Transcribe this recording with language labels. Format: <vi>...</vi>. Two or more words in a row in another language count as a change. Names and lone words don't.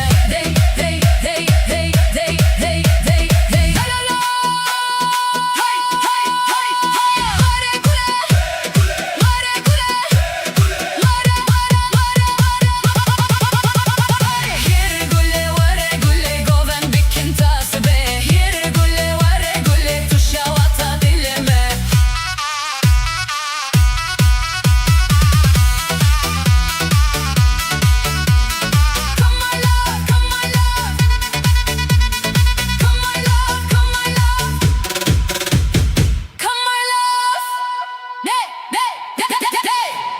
<ku>Dey, dey, dey, dey, dey, dey, dey, dey. La la la. Hay, hay, hay, hay. Vare gule, vare gule, vare, vare, vare, vare. Here gülle vare gülle goven bikin tasbe. Here gülle vare gülle tuşa vata dilime.</ku> <en>Come my love, come my love. Come my love, come my love. Come my love. Hey, hey, hey, hey.</en>